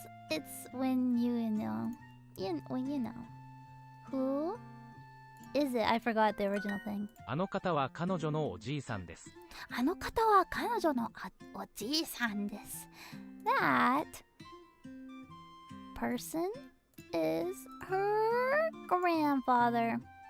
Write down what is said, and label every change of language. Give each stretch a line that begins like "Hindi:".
English: It's when you know. When you know. Who is it? I forgot the original thing.
Japanese: あの方は彼女のおじいさんです。あの方は彼女のおじいさんです。
English: That person is her grandfather.